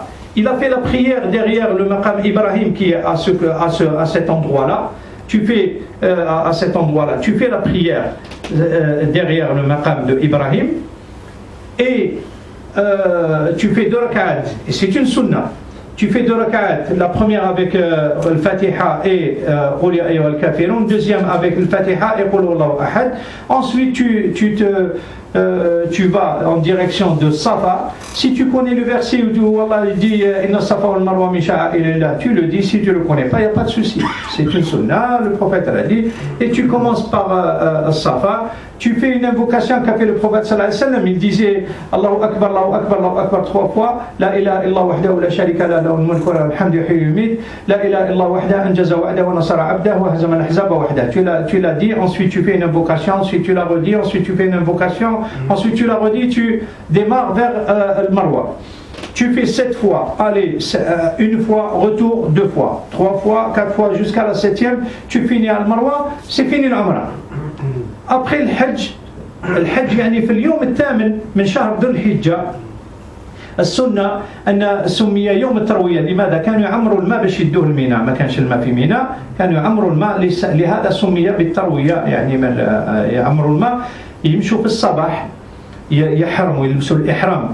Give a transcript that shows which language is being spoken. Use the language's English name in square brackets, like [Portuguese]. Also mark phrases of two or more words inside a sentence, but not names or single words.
[French] Il a fait la prière derrière le maqam Ibrahim qui est à cet endroit-là. Tu fais à cet endroit-là, tu fais la prière derrière le maqam de Ibrahim et tu fais 2 rak'at. Et c'est une sunna. Tu fais 2 rak'at, la première avec le Fatiha et [Arabic] قل يا أيها الكافرون, [French] deuxième avec le Fatiha et [Arabic] قل هو الله أحد. [French] Ensuite tu vas en direction de Safa. Si tu connais le verset où Allah dit [Arabic] إن الصفا والمروة من شعائر الله, [French] tu le dis. Si tu ne le connais pas, il n'y a pas de souci. C'est une sunna, le prophète l'a dit. Et tu commences par Safa. Tu fais une invocation qu'a fait le prophète [Arabic] صلى الله عليه وسلم. [French] Il disait [Arabic] الله أكبر، الله أكبر، الله أكبر [French] 3 fois. [Arabic] لا إله إلا وحده لا شريك لا له الملك وله الحمد يحيي ويميت. لا إله إلا وحده أنجز وعده ونصر عبده وهزم الأحزاب وحده. [French] Tu l'as dit, ensuite tu fais une invocation, ensuite tu la redis, ensuite tu fais une invocation, ensuite tu la redis, tu démarres vers le Marwa. Tu fais 7 fois, allez, une fois, retour 2 fois, 3 fois, 4 fois, jusqu'à la 7e, tu finis à Marwa, c'est fini l'Umrah. [Arabic] Après الحج يعني في اليوم الثامن من شهر ذو الحجة السنة أن سمي يوم التروية. لماذا؟ كانوا يعمروا الماء باش يدوه الميناء، ما كانش الماء في ميناء، كانوا يعمروا الماء، لهذا سمي بالتروية. يعني يعمروا الماء، يمشوا في الصباح يحرموا، يلبسوا الإحرام.